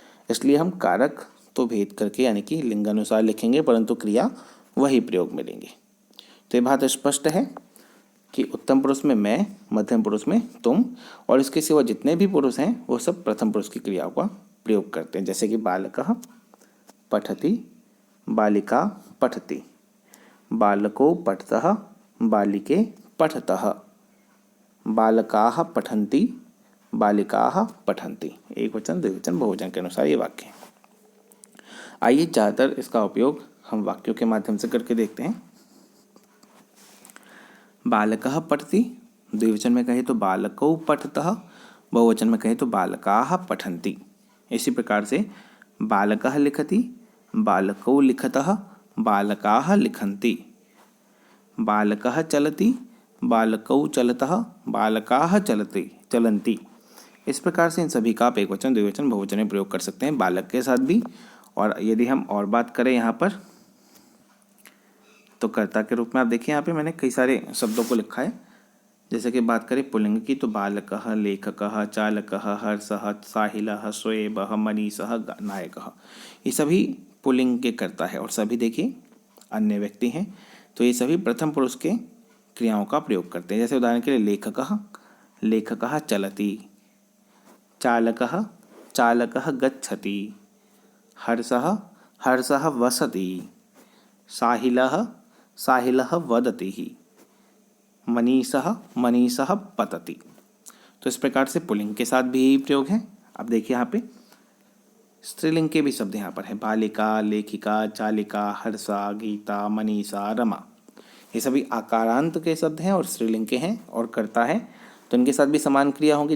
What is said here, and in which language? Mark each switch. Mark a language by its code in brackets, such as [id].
[hi] इसलिए हम कारक तो भेद करके यानी कि लिंगानुसार लिखेंगे, परंतु क्रिया वही प्रयोग में लेंगे। तो ये बात स्पष्ट है कि उत्तम पुरुष में मैं, मध्यम पुरुष में तुम, और इसके सिवा जितने भी पुरुष हैं वो सब प्रथम पुरुष की क्रियाओं का प्रयोग करते हैं। [sa] जैसे कि बालकः पठति, बालिका पठति, बालको पठतः, बालिके पठतः, बालकाः पठन्ति, बालिकाः पठन्ति। [hi] एक वचन द्विवचन बहुवचन के अनुसार ये वाक्य है। आइए ज़्यादातर इसका उपयोग हम वाक्यों के माध्यम से करके देखते हैं। [sa] बालकः पठति, [hi] द्विवचन में कहे तो [sa] बालकौ पठतः, [hi] बहुवचन में कहे तो [sa] बालकाः पठन्ति। [hi] इसी प्रकार से [sa] बालकः लिखति, बालकौ लिखतः, बालकाः लिखन्ति, बालकः चलति, बालकौ चलतः, बालकाः चलन्ति। [hi] इस प्रकार से इन सभी का आप एक वचन द्विवचन बहुवचन में प्रयोग कर सकते हैं, बालक के साथ भी। और यदि हम और बात करें यहाँ पर तो कर्ता के रूप में आप देखिए यहाँ पे मैंने कई सारे शब्दों को लिखा है। जैसे कि बात करें पुल्लिंग की तो बालकः, लेखकः, चालकः, हर्षः, साहिलः, शोएबः, मनीषः, नायकः, ये सभी पुल्लिंग के कर्ता है और सभी देखिए अन्य व्यक्ति हैं। तो ये सभी प्रथम पुरुष के क्रियाओं का प्रयोग करते हैं। जैसे उदाहरण के लिए [sa] लेखकः, लेखकः चलति, चालकः, चालकः गच्छति, हर्षः, हर्षः वसति, साहिलः, साहिलः वदति, मनीषः, मनीषः पतति। [hi] तो इस प्रकार से पुल्लिंग के साथ भी यही प्रयोग है। अब देखिए यहाँ पे स्त्रीलिंग के भी शब्द यहाँ पर है। बालिका, लेखिका, चालिका, हर्षा, गीता, मनीषा, रमा, ये सभी आकारांत के शब्द हैं और स्त्रीलिंग के हैं और कर्ता है, तो इनके साथ भी समान क्रिया होंगी।